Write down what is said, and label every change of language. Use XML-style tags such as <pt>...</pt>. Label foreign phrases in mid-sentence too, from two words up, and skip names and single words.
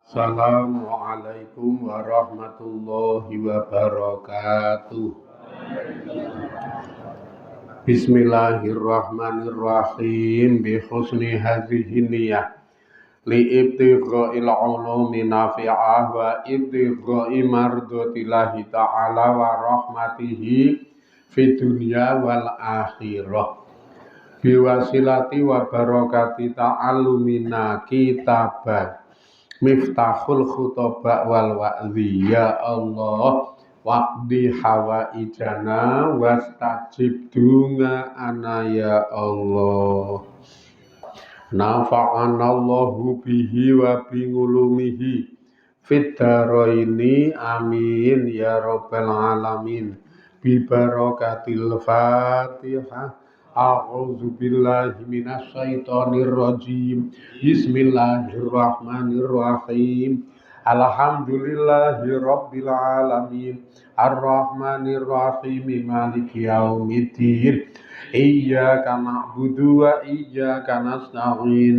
<ar>السلام عليكم ورحمة الله وبركاته. بسم الله الرحمن الرحيم. بحسن هذه النية لابتغاء العلوم النافعة وابتغاء مرضاة الله تعالى ورحمته في الدنيا والآخرة. بوسيلة وبركة تعلمنا كتاب مفتاح الخطب والوعظ. يا الله واقض حوائجنا واستجب دعاءنا يا الله. نفعنا الله به وبعلومه في الدارين آمين يا رب العالمين. ببركة الفاتحة. أعوذ بالله من الشيطان الرجيم. بسم الله الرحمن الرحيم الحمد لله رب العالمين. الرحمن الرحيم مالك يوم الدين. إياك نعبد وإياك نستعين.</ar>